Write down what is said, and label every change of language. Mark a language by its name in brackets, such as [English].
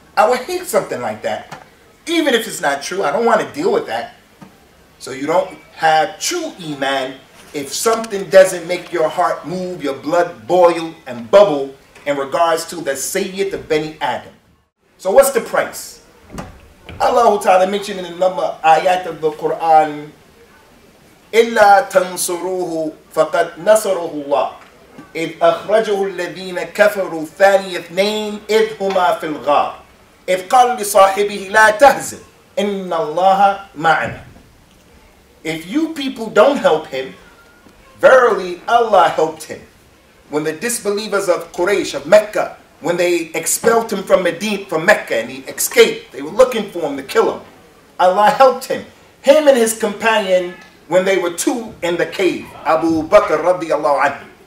[English] I would hate something like that. Even if it's not true, I don't want to deal with that. So you don't have true Iman if something doesn't make your heart move, your blood boil and bubble in regards to the Sayyid of Bani Adam. So what's the price? Allah Ta'ala mentioned in the number ayat of the Quran, [Arabic] إِلَّا تَنْصُرُوهُ فَقَدْ نَصَرُهُ اللَّهُ إِذْ أَخْرَجَهُ الَّذِينَ كَفَرُوا ثَانِيَ اثْنَيْنِ إِذْ هُمَا فِي الْغَارِ إِذْ قَالَ لِصَاحِبِهِ لَا تَحْزَنْ إِنَّ اللَّهَ مَعَنَا. [English] If you people don't help him, verily Allah helped him. When the disbelievers of Quraysh, of Mecca, when they expelled him from Mecca and he escaped, they were looking for him to kill him. Allah helped him. Him and his companion, when they were two in the cave, Abu Bakr radiyallahu anhu.